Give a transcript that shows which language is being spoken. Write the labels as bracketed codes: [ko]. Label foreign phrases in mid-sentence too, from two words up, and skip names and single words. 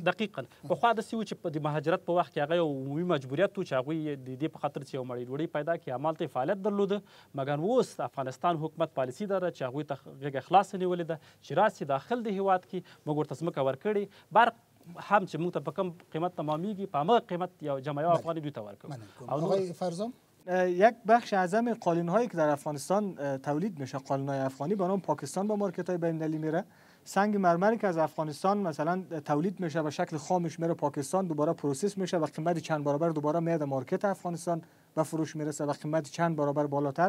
[ps] دقیقا پخوا داسې و چې د مهاجرت په وخت کې هغه یو عمومي مجبوریت و چې هغوی د دې په خاطر چې یو مړۍ ډوډۍ پیدا کړي همالته یې فعالیت درلوده. مګر اوس افغانستان حکومت پالیسي ده چې هغوی ته غېږه خلاصه نیولې ده چې راسي داخل د هیواد کې موږ ورته ځمکه ورکړې، برق هم چې موږ ته په کم قیمت تمامیږي په همغه قیمت یا جمعیه افغاني دوی ته ورکوو. [fa] آقای فرزام، یک بخش اعظم قالین هایی که در افغانستان تولید میشه، قالین های افغانی، به نام پاکستان به مارکت های بین‌المللی میره. سنگ مرمری که از افغانستان مثلا تولید میشه به شکل خامش میره پاکستان، دوباره پروسس میشه و قیمت چند برابر دوباره میاد مارکت افغانستان و فروش میرسه و قیمت چند برابر بالاتر.